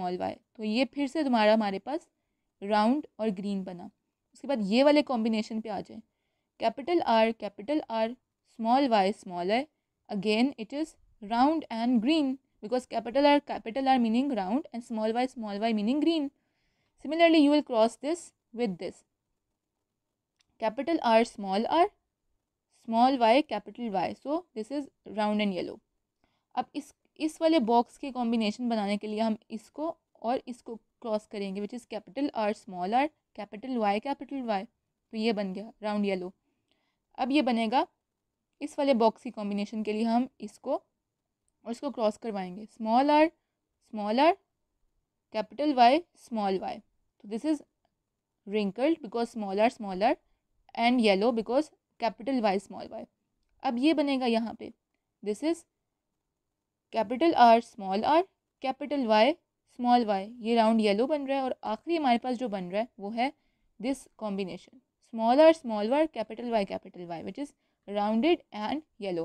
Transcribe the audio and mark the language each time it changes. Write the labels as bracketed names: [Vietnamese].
[Hindi] तो ये फिर से तुम्हारा हमारे पास राउंड और ग्रीन बना। उसके बाद ये वाले कॉम्बिनेशन पे आ जाए, capital R small Y, [English] Again it is round and green, because capital R meaning round and small y meaning green. Similarly, you will cross this with this, capital R small y capital Y. So this is round and yellow. [Hindi] अब इस वाले box के combination बनाने के लिए हम इसको और इसको क्रॉस करेंगे, [English] Which is capital R capital Y. [Hindi] तो ये बन गया राउंड येलो। अब ये बनेगा इस वाले बॉक्स की कॉम्बिनेशन के लिए हम इसको और इसको क्रॉस करवाएंगे, small are capital Y small Y. [English] तो this is wrinkled because smaller and yellow because capital Y small y. [Hindi] अब ये बनेगा यहाँ पे, [English] This is capital R capital Y small y। [Hindi] ये राउंड येलो बन रहा है, और आखिरी हमारे पास जो बन रहा है वो है this combination, small r capital Y [English] Which is rounded and yellow.